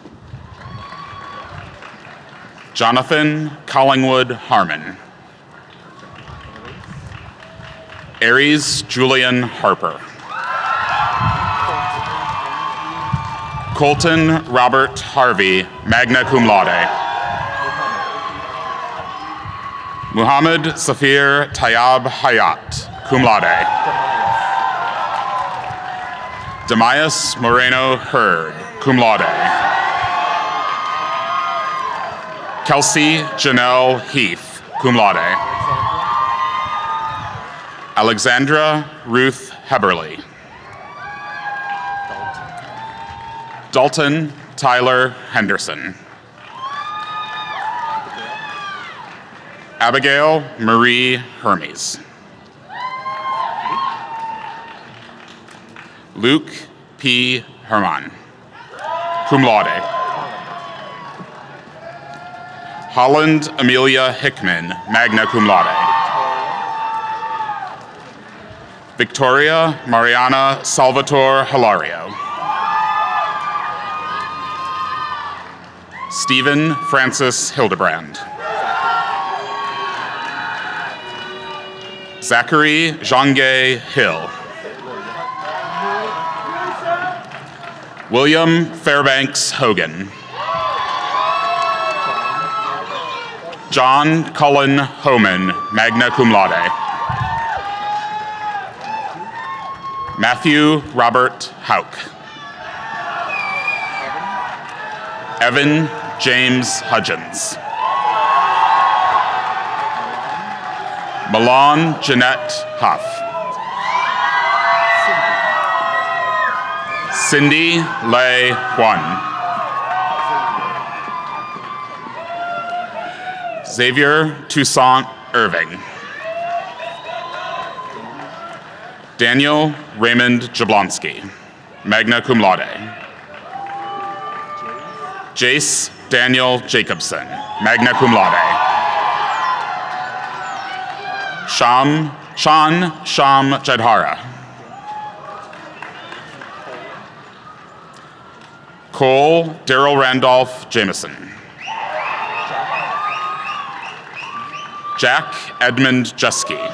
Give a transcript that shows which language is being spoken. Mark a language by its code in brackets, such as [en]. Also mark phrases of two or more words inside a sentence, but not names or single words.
[en] Jonathan Collingwood Harmon. Aries Julian Harper. Colton Robert Harvey, [la] magna cum laude. [en] Muhammad Safir Tayyab Hayat, [la] cum laude. [en] Demias Moreno Hurd, [la] cum laude. [en] Kelsey Janelle Heath, [la] cum laude. [en] Alexandra Ruth Heberly. Dalton Tyler Henderson. Abigail Marie Hermes. Luke P. Herman, [la] cum laude. [en] Holland Amelia Hickman, [la] magna cum laude. [en] Victoria Mariana Salvatore Hilario. Stephen Francis Hildebrand. Zachary Zhangge Hill. William Fairbanks Hogan. John Cullen Homan, [la] magna cum laude. [en] Matthew Robert Hauk. Evan James Hudgens. Milan Jeanette Huff. Cindy Lei Huan. Xavier Toussaint Irving. Daniel Raymond Jablonski, [la] magna cum laude. [en] Jace Daniel Jacobson, [la] magna cum laude. [en] Sean Sham Jadhara. Cole Daryl Randolph Jameson. Jack Edmund Jeske.